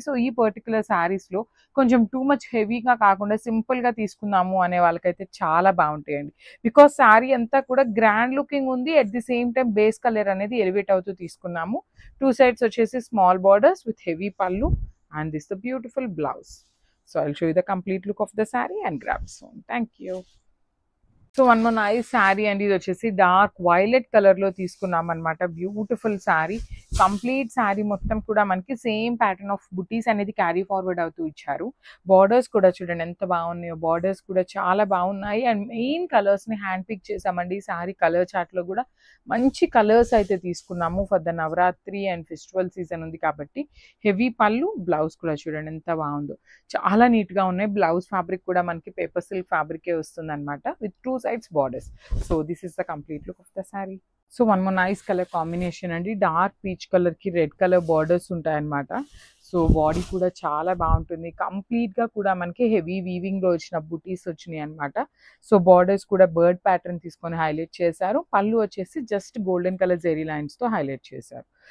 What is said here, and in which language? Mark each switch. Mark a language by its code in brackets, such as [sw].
[te] So ఈ particular saris లో కొంచెం టూ మచ్ హెవీగా కాకుండా సింపుల్ గా తీసుకుందాము అనే వాళ్ళకైతే చాలా బాగుంటాయండి. బికాస్ శారీ అంతా కూడా గ్రాండ్ లుకింగ్ ఉంది, [en] at the same time [te] base colour అనేది ఎలివేట్ అవుతూ తీసుకున్నాము. [en] 2 sides వచ్చేసి small borders with heavy పళ్ళు and this is the beautiful blouse. So I'll show you the complete look of the saree and grab soon. Thank you. So one more nice sari అండి. [te] ఇది వచ్చేసి dark violet colour లో తీసుకున్నాం అనమాట. Beautiful sari. Complete sari మొత్తం కూడా మనకి సేమ్ ప్యాటర్న్ ఆఫ్ బుటీస్ అనేది క్యారీ ఫార్వర్డ్ అవుతూ ఇచ్చారు. బార్డర్స్ కూడా చూడండి ఎంత బాగున్నాయో, బార్డర్స్ కూడా చాలా బాగున్నాయి. అండ్ మెయిన్ కలర్స్ ని హ్యాండ్ పిక్ చేసామండి. శారీ కలర్ చార్ట్ లో కూడా మంచి కలర్స్ అయితే తీసుకున్నాము. For the Navratri and festival season ఉంది కాబట్టి హెవీ పళ్ళు, బ్లౌజ్ కూడా చూడండి ఎంత బాగుందో, చాలా నీట్ గా ఉన్నాయి. బ్లౌజ్ ఫ్యాబ్రిక్ కూడా మనకి పేపర్ సిల్క్ ఫ్యాబ్రికే వస్తుంది అనమాట with [en] 2 sides borders. So this is the complete look of the saree. So one more nice color combination అండి. [te] డార్క్ పీచ్ కలర్ కి రెడ్ కలర్ బార్డర్స్ ఉంటాయి అనమాట. సో బాడీ కూడా చాలా బాగుంటుంది. కంప్లీట్ గా కూడా మనకి హెవీ వీవింగ్ లో వచ్చిన బుటీస్ వచ్చినాయి అనమాట. సో బార్డర్స్ కూడా బర్డ్ ప్యాటర్న్ తీసుకొని హైలైట్ చేశారు. పళ్ళు వచ్చేసి just golden colour zari lines తో హైలైట్ చేశారు.